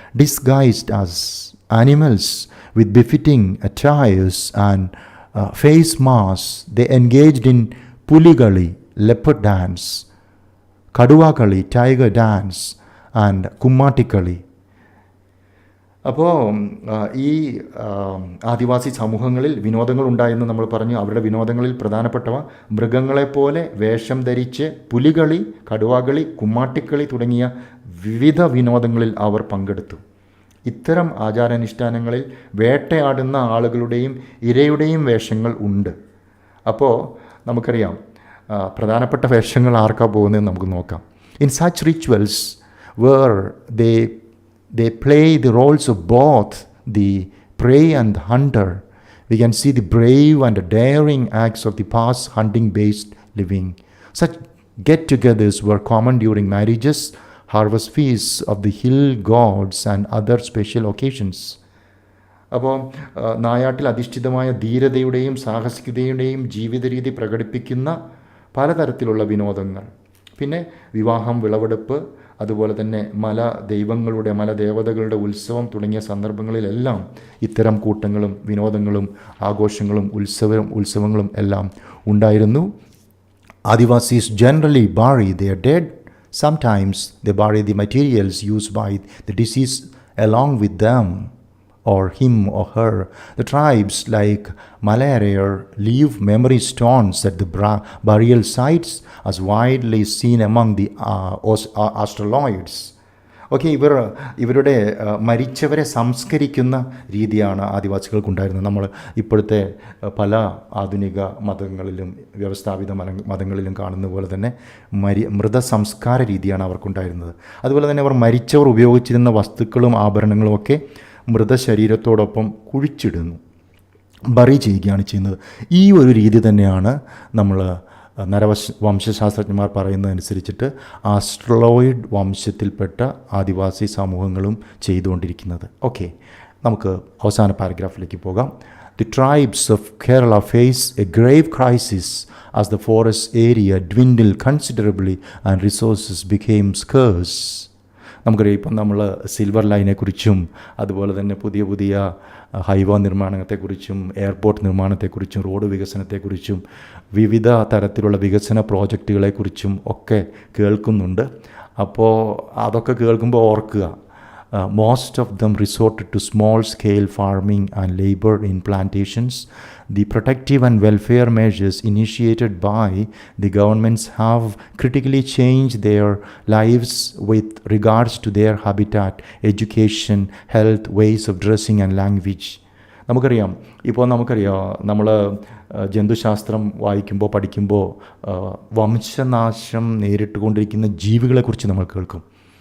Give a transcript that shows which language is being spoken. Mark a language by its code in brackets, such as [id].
[en] Disguised as animals with befitting attires and face masks, they engaged in puligali, leopard dance, kaduvakali, tiger dance and kummatikali. [ml] അപ്പോൾ ഈ ആദിവാസി സമൂഹങ്ങളിൽ വിനോദങ്ങൾ ഉണ്ടായെന്ന് നമ്മൾ പറഞ്ഞു. അവരുടെ വിനോദങ്ങളിൽ പ്രധാനപ്പെട്ടവ മൃഗങ്ങളെപ്പോലെ വേഷം ധരിച്ച് പുലികളി, കടുവാകളി, കുമ്മാട്ടിക്കളി തുടങ്ങിയ വിവിധ വിനോദങ്ങളിൽ അവർ പങ്കെടുത്തു. ഇത്തരം ആചാരാനുഷ്ഠാനങ്ങളിൽ വേട്ടയാടുന്ന ആളുകളുടെയും ഇരയുടെയും വേഷങ്ങൾ ഉണ്ട്. അപ്പോൾ നമുക്കറിയാം പ്രധാനപ്പെട്ട വേഷങ്ങൾ ആർക്കാ പോകുന്നതെന്ന് നമുക്ക് നോക്കാം. [en] In such rituals where they play the roles of both the prey and the hunter. We can see the brave and the daring acts of the past hunting-based living. Such get-togethers were common during marriages, harvest feasts of the hill gods and other special occasions. [ml] അപ്പോൾ നായാട്ടിൽ അധിഷ്ഠിതമായ ധീരതയുടെയും സാഹസികതയുടെയും ജീവിത രീതി പ്രകടിപ്പിക്കുന്ന പലതരത്തിലുള്ള വിനോദങ്ങൾ, പിന്നെ വിവാഹം, വിളവെടുപ്പ്, അതുപോലെ തന്നെ മലദേവതകളുടെ ഉത്സവം തുടങ്ങിയ സന്ദർഭങ്ങളിലെല്ലാം ഇത്തരം കൂട്ടങ്ങളും വിനോദങ്ങളും ആഘോഷങ്ങളും ഉത്സവങ്ങളും എല്ലാം ഉണ്ടായിരുന്നു. [en] Adivasis generally bury their dead. Sometimes they bury the materials used by the deceased along with them or him or her. The tribes like Malayalam leave memory stones at the burial sites as widely seen among the astroloids. [ml] Okay, ഇവരുടെ മരിച്ചവരെ സംസ്കരിക്കുന്ന രീതിയാണ് ആദിവാസികൾക്കുണ്ടായിരുന്നത്. നമ്മൾ ഇപ്പോഴത്തെ പല ആധുനിക മതങ്ങളിലും വ്യവസ്ഥാപിത മതങ്ങളിലും കാണുന്ന പോലെ തന്നെ മൃതസംസ്കാര രീതിയാണ് അവർക്കുണ്ടായിരുന്നത്. അതുപോലെ തന്നെ അവർ മരിച്ചവർ ഉപയോഗിച്ചിരുന്ന വസ്തുക്കളും ആഭരണങ്ങളും ഒക്കെ മൃതശരീരത്തോടൊപ്പം കുഴിച്ചിടുന്നു, ബറി ചെയ്യുകയാണ് ചെയ്യുന്നത്. ഈ ഒരു രീതി തന്നെയാണ് നമ്മൾ വംശശാസ്ത്രജ്ഞന്മാർ പറയുന്നതനുസരിച്ചിട്ട് ആസ്ട്രലോയിഡ് വംശത്തിൽപ്പെട്ട ആദിവാസി സമൂഹങ്ങളും ചെയ്തുകൊണ്ടിരിക്കുന്നത്. ഓക്കെ, നമുക്ക് അവസാന പാരഗ്രാഫിലേക്ക് പോകാം. [en] The tribes of Kerala face a grave crisis as the forest area dwindled considerably and resources became scarce. [ml] നമുക്കറിയാം, ഇപ്പം നമ്മൾ സിൽവർ ലൈനെക്കുറിച്ചും അതുപോലെ തന്നെ പുതിയ പുതിയ ഹൈവേ നിർമ്മാണത്തെക്കുറിച്ചും എയർപോർട്ട് നിർമ്മാണത്തെക്കുറിച്ചും റോഡ് വികസനത്തെക്കുറിച്ചും വിവിധ തരത്തിലുള്ള വികസന പ്രോജക്റ്റുകളെക്കുറിച്ചും ഒക്കെ കേൾക്കുന്നുണ്ട്. അപ്പോൾ അതൊക്കെ കേൾക്കുമ്പോൾ ഓർക്കുക, [en] Most of them resorted to small-scale farming and labor in plantations. The protective and welfare measures initiated by the governments have critically changed their lives with regards to their habitat, education, health, ways of dressing and language. [ml] നമുക്കറിയാം, നമ്മൾ ജന്തുശാസ്ത്രം വായിക്കുമ്പോൾ പഠിക്കുമ്പോൾ വംശനാശം നേരിട്ടുകൊണ്ടിരിക്കുന്ന ജീവികളെക്കുറിച്ച് നമ്മൾ കേൾക്കും.